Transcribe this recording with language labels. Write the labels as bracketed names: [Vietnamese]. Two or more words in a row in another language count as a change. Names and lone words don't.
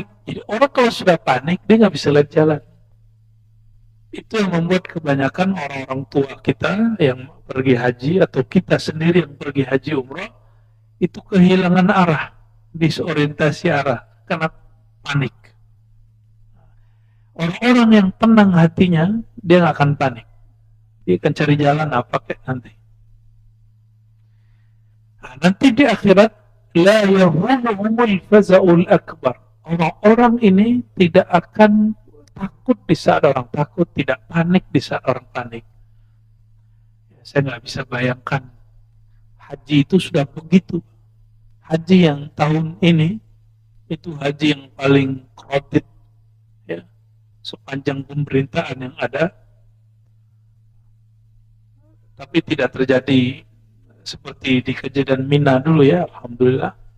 [Indonesian] Jadi orang kalau sudah panik, dia nggak bisa lihat jalan. Itu yang membuat kebanyakan orang-orang tua kita yang pergi haji, atau kita sendiri yang pergi haji umroh, itu kehilangan arah, disorientasi arah, karena panik. Orang-orang yang tenang hatinya, dia nggak akan panik. Dia akan cari jalan apa kayak nanti. Nah, nanti di akhirat, [Arabic] لا يحزنهم الفزع الأكبر. [Indonesian] Orang-orang ini tidak akan takut di saat orang takut, tidak panik di saat orang panik. Saya nggak bisa bayangkan, haji itu sudah begitu. Haji yang tahun ini, itu haji yang paling kredit, ya, sepanjang pemerintahan yang ada, tapi tidak terjadi seperti di kejadian Mina dulu, ya, alhamdulillah.